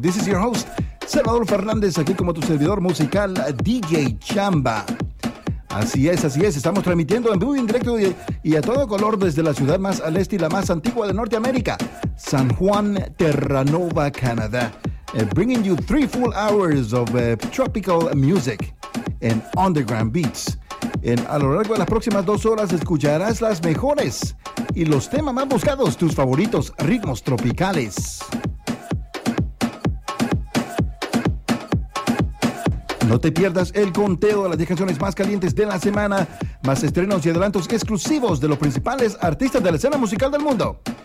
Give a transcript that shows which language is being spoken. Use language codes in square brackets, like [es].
[en] This is your host, [es] Salvador Fernández, aquí como tu servidor musical, DJ Chamba. Así es, estamos transmitiendo en vivo y en directo y a todo color desde la ciudad más al este y la más antigua de Norteamérica, San Juan, Terranova, Canadá. [en] Bringing you 3 full hours of tropical music and underground beats. [es] A lo largo de las próximas 2 horas escucharás las mejores y los temas más buscados, tus favoritos ritmos tropicales. No te pierdas el conteo de las 10 canciones más calientes de la semana, más estrenos y adelantos exclusivos de los principales artistas de la escena musical del mundo.